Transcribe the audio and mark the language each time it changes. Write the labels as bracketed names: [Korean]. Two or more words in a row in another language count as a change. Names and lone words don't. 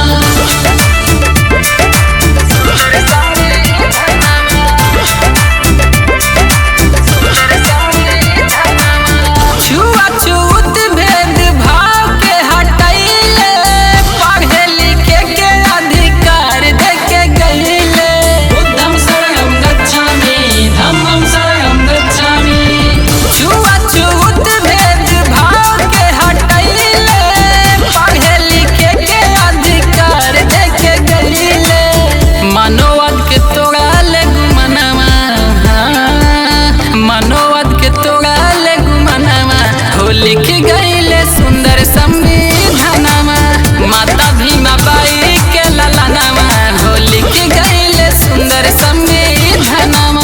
[Bhojpuri] छुआछूत भेदभाव के हटैले, पढ़े लिखे के अधिकार देके गईले। [Pali] बुद्धं शरणं गच्छामि, धम्मं शरणं गच्छामि। [Bhojpuri] छुआछूत भेदभाव के हटैले, पढ़े लिखे के अधिकार देके गईले। मनोवाद के तोड़ाले गुमनमा, मनोवाद के तोड़ाले गुमनमा हो लिख गईले सुंदर संविधानमा, माता भीमा बाई के ललनमा हो लिख गईले सुंदर संविधानमा।